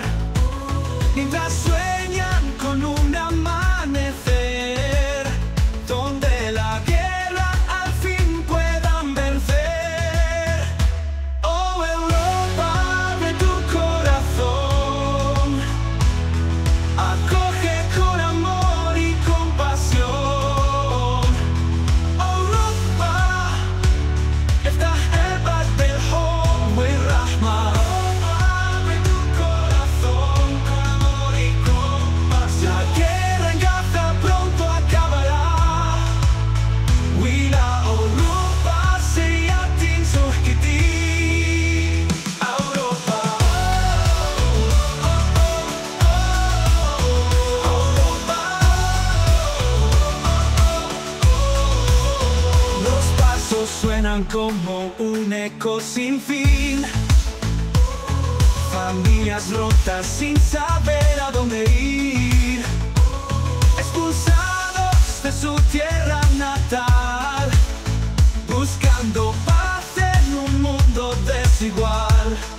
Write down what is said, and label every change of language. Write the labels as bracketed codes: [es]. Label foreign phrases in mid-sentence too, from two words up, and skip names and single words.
[es] Mientras sueñan con un amanecer donde la guerra al fin puedan vencer. Oh Europa, abre tu corazón, acoge con amor y compasión. Europa, [ar] افتح قلبك بالحب والرحمة. [es] Abre tu corazón con amor y compasión. La guerra en Gaza pronto acabará. [ar] وإلى أوروبا سيأتي نصح جديد. [es] أوروبا Los pasos suenan como un eco sin fin. Familias rotas sin saber a dónde ir, expulsados de su tierra natal, buscando paz en un mundo desigual.